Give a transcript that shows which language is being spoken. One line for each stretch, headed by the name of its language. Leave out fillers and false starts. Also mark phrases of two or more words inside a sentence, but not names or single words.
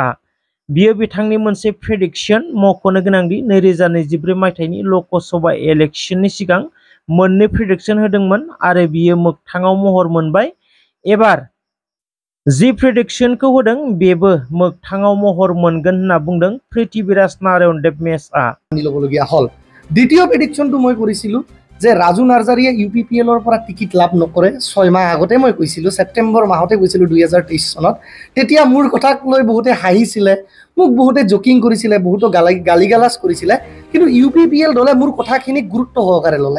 Bodo: बियो बिथांनि मोनसे प्रेडिक्शन। मख'नो गोनांदि 2024 मायथाइनि ल'कसभा इलेक्शननि सिगां मोननै प्रेडिक्शन होदोंमोन आरो बियो मोगथाङाव महर मोनबाय। एबार जि प्रेडिक्शनखौ होदों बेबो मोगथाङाव महर मोनगोन होनना बुंदों पृथ्वीराज नारायण देब मेसआ।
Assamese: द्वितीय प्रेडिक्शनটো মই কৰিছিলোঁ যে ৰাজু নাৰ্জাৰীয়ে ইউপিপিএলৰ পৰা টিকেট লাভ নকৰে। 6 মাহ আগতে মই কৈছিলোঁ, ছেপ্টেম্বৰ মাহতে কৈছিলোঁ 2023 চনত। তেতিয়া মোৰ কথাক লৈ বহুতে হাঁহিছিলে, মোক বহুতে জকিং কৰিছিলে, বহুতো গালিগালাজ কৰিছিলে, কিন্তু ইউপিপিএল দলে মোৰ কথাখিনিক গুৰুত্ব সহকাৰে ল'লে।